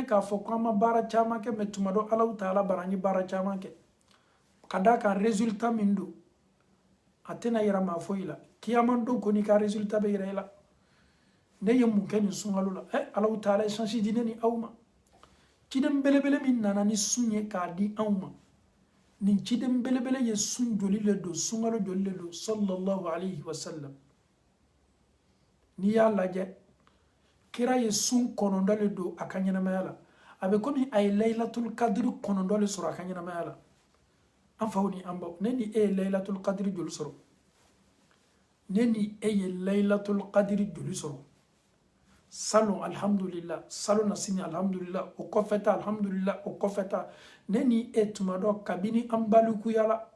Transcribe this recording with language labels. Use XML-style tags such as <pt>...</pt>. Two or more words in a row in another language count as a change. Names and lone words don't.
<bm>k'a fɔ ko an ma baara caman kɛ mɛ tuma dɔ</bm> <ar>الله تعالى</ar> <bm>bara an ye baara caman kɛ ka d'a kan résultat min don a tɛna yɛrɛ maa foyi la kiyaman don ko n'i ka résultat bɛ yɛrɛ i la ne ye mun kɛ nin sunkalo la</bm> <ar>الله تعالى</ar> <bm>ye chance di ne ni aw ma ciden belebele min nana ni sun ye k'a di anw ma nin ciden belebele ye sun joli le don sunkalo joli le don</bm> <ar>صلى الله عليه وسلم</ar> <bm>n'i y'a lajɛ kira ye sun 9 le don a ka ɲɛnamaya la a bɛ komi a ye</bm> <ar>ليلة القدر</ar> <bm>9 le sɔrɔ a ka ɲɛnamaya la an faw ni an baw ne ni e ye</bm> <ar>ليلة القدر</ar> <bm>joli sɔrɔ ne ni e ye</bm> <ar>ليلة القدر</ar> <bm>joli sɔrɔ salon alhamdulillah salon na sini alhamdulillah o kɔfɛ ta alhamdulillah o kɔfɛ ta ne ni e tuma dɔ kabini an balikuyala</bm>